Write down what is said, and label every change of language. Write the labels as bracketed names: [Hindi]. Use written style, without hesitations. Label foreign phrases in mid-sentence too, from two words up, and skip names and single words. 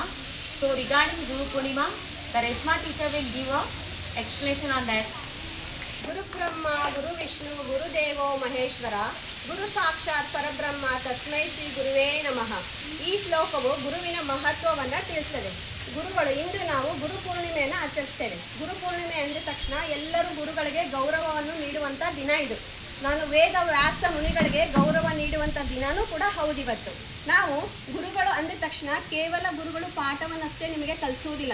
[English] So regarding Guru Purnima, the Reshma teacher will give a explanation on that. [Sanskrit] गुरु ब्रह्मा, गुरु विष्णु, गुरु देवो महेश्वर, गुरु साक्षात् परब्रह्म, तस्मै श्री गुरवे नमः. [Kannada] ಈ ಶ್ಲೋಕವು ಗುರುವಿನ ಮಹತ್ವವನ್ನು ತಿಳಿಸುತ್ತದೆ. ಗುರುಗಳು ಇಂದು ನಾವು ಗುರು ಪೂರ್ಣಿಮೆಯನ್ನು ಆಚರಿಸ್ತೇವೆ. ಗುರು ಪೂರ್ಣಿಮೆ ಅಂದ ತಕ್ಷಣ ಎಲ್ಲರೂ ಗುರುಗಳಿಗೆ ಗೌರವವನ್ನು ನೀಡುವಂಥ ದಿನ ಇದು. ನಾನು ವೇದ ವ್ಯಾಸ ಮುನಿಗಳಿಗೆ ಗೌರವ ನೀಡುವಂಥ ದಿನವೂ ಕೂಡ ಹೌದಿವತ್ತು. ನಾವು ಗುರುಗಳು ಅಂದ ತಕ್ಷಣ ಕೇವಲ ಗುರುಗಳು ಪಾಠವನ್ನಷ್ಟೇ ನಿಮಗೆ ಕಲಿಸುವುದಿಲ್ಲ.